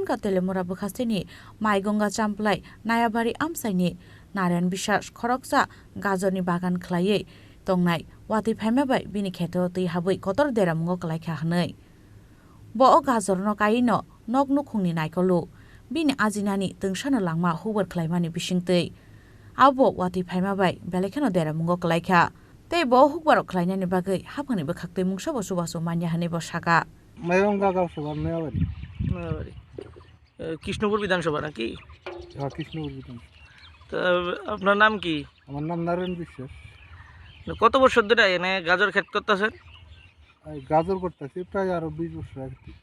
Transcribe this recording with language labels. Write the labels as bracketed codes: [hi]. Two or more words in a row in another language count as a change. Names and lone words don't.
[trp] Ka Telemura Bukhasteni Maigonga Champlai Nayabari Amsaini Narayan Bishash Khoroksa Gazoni Bagan Klaye Tongnai Wati Phaimabai Bini Kheto Ti Habui Kotor Deramungo Klaika Hanoi Bo Gazorno Kaino Nognu Khungni Naikolu Bini Azinani Tungshana Langma Hukbar Klaimani Bishingtei Abo Wati Phaimabai Belekano Deramungo Klaika Tei Bo Hukbar Klainani Bagai Hapani Bakhakte Mungsha Bosubasu Manya Hane Boshaka [bn] মাইগঙ্গা গাঁওসভা মেয়াবাড়ি কৃষ্ণপুর বিধানসভা নাকি? হ্যাঁ, কৃষ্ণপুর বিধানসভা। তো আপনার নাম কি? আমার নাম নারায়ণ বিশ্বাস। কত বছর ধরে এনে গাজর ক্ষেত করতেছেন? গাজর করতেছি প্রায় আরো 20 বছর আগে থেকে।